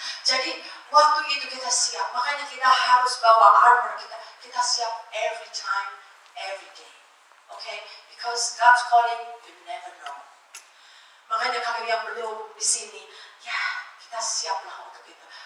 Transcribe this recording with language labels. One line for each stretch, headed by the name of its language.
Indonesian: Jadi waktu itu kita siap. Makanya kita harus bawa armor kita. Kita siap
English: every time, every day. Okay? Because God's calling, you never know.
Indonesian: Makanya kalau yang belum di sini, ya kita siaplah untuk itu.